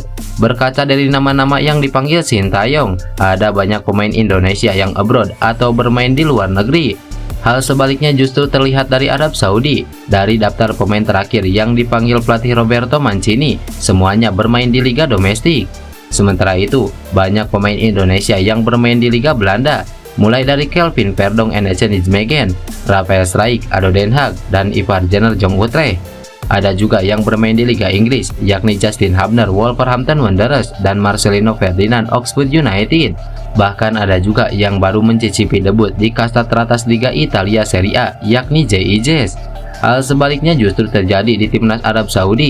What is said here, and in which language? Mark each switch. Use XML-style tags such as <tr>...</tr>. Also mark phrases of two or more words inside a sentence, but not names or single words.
<id>Berkaca dari nama-nama yang dipanggil Sintayong, ada banyak pemain Indonesia yang abroad atau bermain di luar negeri. Hal sebaliknya justru terlihat dari Arab Saudi. Dari daftar pemain terakhir yang dipanggil pelatih Roberto Mancini, semuanya bermain di liga domestik. Sementara itu, banyak pemain Indonesia yang bermain di Liga Belanda, mulai dari Kelvin Verdonk en Nijmegen, Rafael Struijk Ado Den Haag, dan Ivar Jenner Jong Utrecht. Ada juga yang bermain di Liga Inggris, yakni Justin Hubner Wolverhampton Wanderers dan Marcelino Ferdinand Oxford United. Bahkan ada juga yang baru mencicipi debut di kasta teratas Liga Italia Serie A, yakni JIJS. Hal sebaliknya justru terjadi di timnas Arab Saudi.</id>